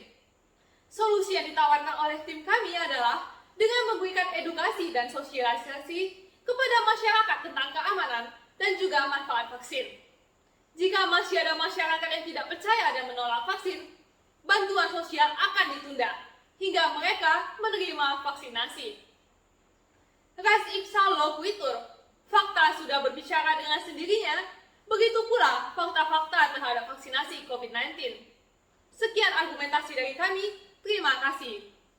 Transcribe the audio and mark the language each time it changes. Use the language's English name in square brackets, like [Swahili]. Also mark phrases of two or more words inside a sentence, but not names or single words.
[Indonesian] Solusi yang ditawarkan oleh tim kami adalah dengan memberikan edukasi dan sosialisasi kepada masyarakat tentang keamanan dan juga manfaat vaksin. Jika masih ada masyarakat yang tidak percaya dan menolak vaksin, bantuan sosial akan ditunda hingga mereka menerima vaksinasi. [Latin] Res ipsa loquitur, [Indonesian] fakta sudah berbicara dengan sendirinya, begitu pula fakta-fakta terhadap vaksinasi COVID-19. Sekian argumentasi dari kami, terima kasih.